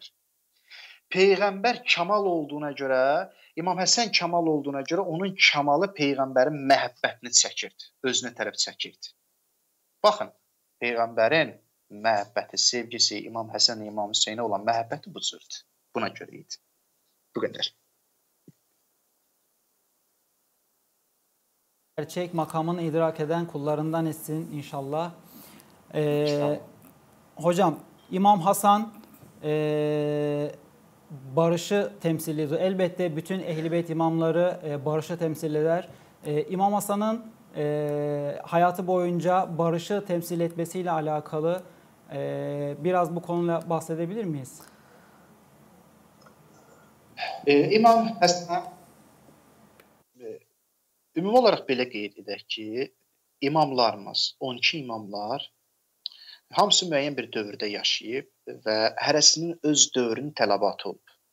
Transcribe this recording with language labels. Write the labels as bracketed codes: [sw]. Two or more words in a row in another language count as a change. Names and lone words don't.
[az] Peyğəmbər kamal olduğuna görə, İmam Həsən kamal olduğuna görə onun kamalı Peyğəmbərin məhəbbətini çəkirdi. Özünə tərəf çəkirdi. Baxın, Peyğəmbərin məhəbbəti, sevgisi İmam Həsən, İmam Hüseynə olan məhəbbəti bu cürdür. Buna görə idi. Bu qədər. [tr] Gerçek makamını idrak eden kullarından etsin inşallah. Hocam, İmam Hasan barışı temsil ediyor. Elbette bütün Ehl-i Beyt imamları barışı temsil eder. İmam Hasan'ın hayatı boyunca barışı temsil etmesiyle alakalı biraz bu konuyla bahsedebilir miyiz? [az] İmam Həsən ümumi olaraq belə qeyd edək ki, imamlarımız, 12 imamlar hamısı müəyyən bir dövrdə yaşayıb və hərəsinin öz dövrünün tələbatı olub.